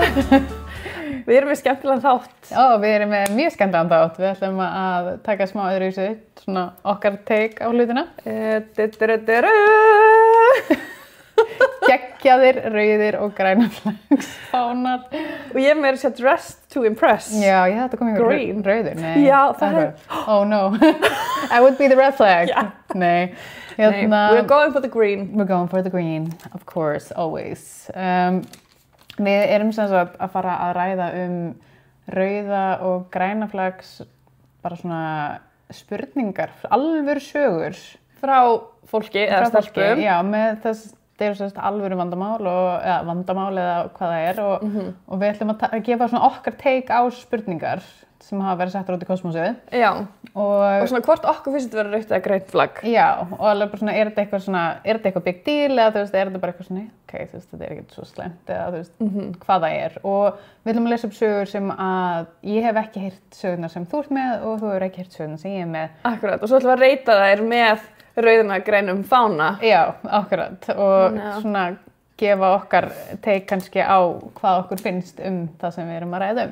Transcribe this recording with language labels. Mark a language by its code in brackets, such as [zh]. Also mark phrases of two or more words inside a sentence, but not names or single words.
[is] Við erum með skemmtilegan þátt. Já, við erum með mjög skemmtilegan þátt. Við ætlum að taka smá öðruvísi, svona okkar take á hlutina. Geggjaðir, rauðir og grænaflagsfánar. Og ég meira sér [en] dressed to impress. [is] Já, ég þetta kom ykkur Green. rauður. Nei. Já, það er... [en] Oh no, I would be the red flag. Yeah. [is] Nei. [en] We're going for the green. We're going for the green, of course, always. [is] Við erum sem sagt að fara að ræða rauða og grænaflags, bara svona spurningar, alvöru sögur. Frá fólki eða stelpum. Já, með þess, það eru sem sagt alvöru vandamál eða hvað það er og við ætlum að gefa svona okkar take á spurningar sem hafa verið settar út í kosmosið. Já, og svona hvort okkur finnst þetta vera rautt eða grænt flagg. Já, og alveg bara svona, er þetta eitthvað [en] big deal [is] eða þú veist, er þetta bara eitthvað svona, ok, þú veist, þetta er ekkert svo slæmt eða þú veist, hvað það er. Og við ætlum að lesa upp sögur sem að ég hef ekki heyrt sögurnar sem þú ert með og þú hefur ekki heyrt sögurnar sem ég er með. Akkurat, og svo ætlum við að reyta þær með rauðum eða grænum fána. Já, akkurat, og svona gefa okkar take kannski á hvað okkur finnst það sem við erum að ræða